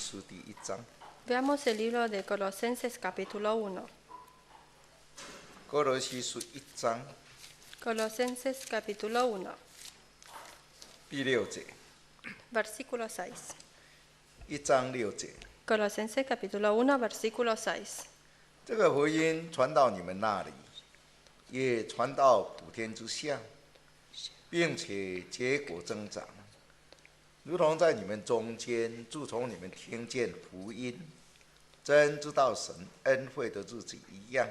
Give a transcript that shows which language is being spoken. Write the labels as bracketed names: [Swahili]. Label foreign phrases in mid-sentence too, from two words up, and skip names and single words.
[Chinese] 书第1章。 [Spanish] Veamos el libro de Colosenses capítulo 1. [Chinese] 哥罗西书1章 [Spanish] Colosenses capítulo 1, [Chinese] 第6节， [Spanish] versículo 6. [Chinese] 1章6节， [Spanish] Colosenses capítulo 1, versículo 6. [Chinese] 这个福音传到你们那里，也传到普天之下，并且结果增长，如同在你们中间，自从你们听见福音，真知道神恩惠的日子一样。